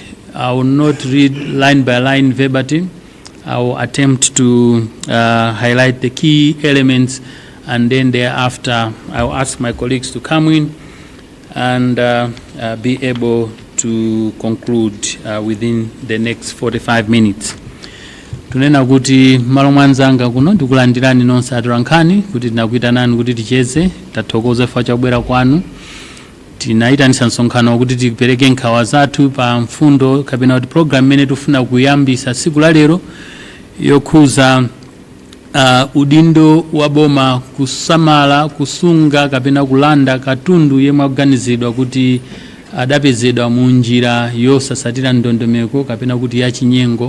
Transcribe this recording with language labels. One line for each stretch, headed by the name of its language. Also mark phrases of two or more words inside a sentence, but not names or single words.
English: I will not read line by line verbatim. I will attempt to highlight the key elements, and then thereafter I will ask my colleagues to come in and be able to conclude within the next 45 minutes.
Nyanja: Tunena kuti malo mwanzanga kuno ndikulandirani nonse atolankhani kuti tinakuitanani kuti ticheze, tathokoza chifukwa chabwera kwanu. Tinaitanisa msonkhano kuti tipereke nkhawa zathu pa mfundo kapena kuti program imene tifuna kuyambisa siku la lero yokhuza udindo wa boma kusamala, kusunga kapena kulanda katundu yemwe akuganizidwa kuti adapezedwa mu njira yosasatira ndondomeko kapena kuti yachinyengo.